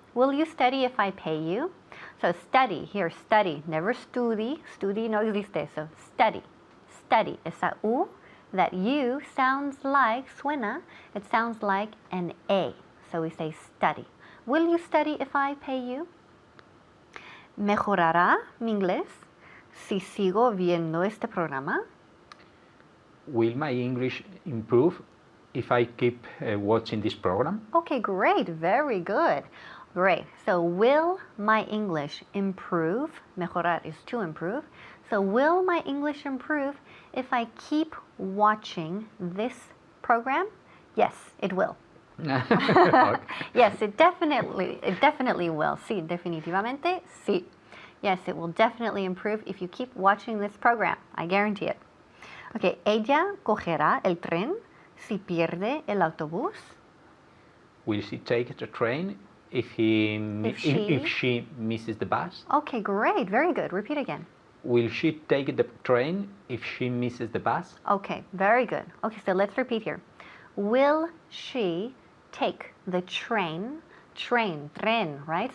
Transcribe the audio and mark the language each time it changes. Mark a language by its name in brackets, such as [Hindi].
[English] Will you study if I pay you? So study, here, study, never studi. [Spanish] Studi no existe, [English] so study. Study. [Spanish] Esa U, [English] that U sounds like, suena, it sounds like an A. So we say study. Will you study if I pay you? [Spanish] ¿Mejorará mi inglés si sigo viendo este programa? [English] Will my English improve if I keep watching this program? Okay, great. Very good. Great. So, will my English improve? Mejorar is to improve. So, will my English improve if I keep watching this program? Yes, it will. Okay. Yes, it definitely will. [Spanish] Sí, definitivamente, sí. [English] Yes, it will definitely improve if you keep watching this program. I guarantee it. [Spanish] Okay, ella cogerá el tren si pierde el autobús. [English] Will she take the train if she misses the bus? Okay, great. Very good. Repeat again. Will she take the train if she misses the bus? Okay, very good. Okay, so let's repeat here. Will she take the train, tren, right?